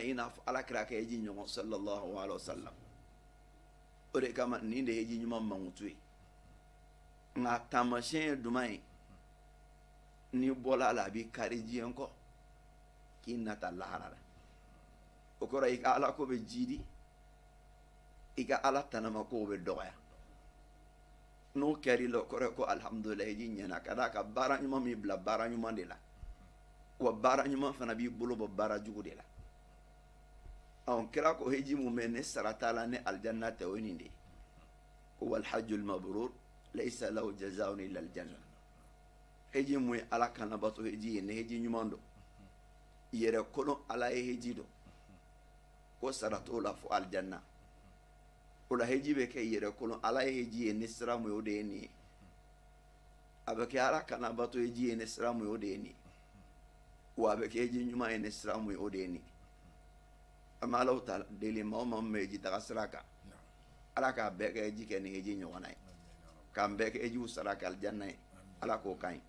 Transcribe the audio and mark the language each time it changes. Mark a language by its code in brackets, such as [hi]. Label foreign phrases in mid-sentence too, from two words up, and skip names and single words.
[bm] ye i n'a fɔ ala kira kɛ heji ɲɔgɔn [ar] sallallahu alaihi wa sallam [bm] o de kama nin de heji ɲuman mankutu ye nka taamasiyɛn ye duman ye n'i bɔla a la a b'i kari diɲɛ kɔ k'i nata lahara la o kɔrɔ i ka ala ko bɛ jiidi i ka ala tanama ko bɛ dɔgɔya n'o kɛr'i la o kɔrɔ ye ko alhamdulillah heji ɲɛna ka d'a ka baara ɲuman min bila baara ɲuman de la wa baara ɲuman fana b'i bolo bɔ baara jugu de la kira ko heji mun bɛ ne sara t'a la ni aljanna tɛ o ye nin de ye ko [ar] wal hajjul mabrur laysa lahu jazaa'un illa aljanna [bm] heji mun ye ala kana bato heji ye ni heji ɲuman don yɛrɛ kolon ala ye heji don ko sara t'o la fo aljanna o la heji bɛ kɛ yɛrɛ kolon ala ye heji ye ni sira mun ye o de ye nin ye a bɛ kɛ ala kana bato heji ye ni sira mun ye o de ye nin ye wa a bɛ kɛ heji ɲuman ye ni sira mun ye o de ye nin ye an bɛ alaw ta deli maa o maa min bɛ heji taga sira kan ala k'a bɛɛ kɛ heji kɛ ni heji ɲɔgɔnna ye k'an bɛɛ kɛ hejiw sara kɛ aljanna ye ala k'o kan ye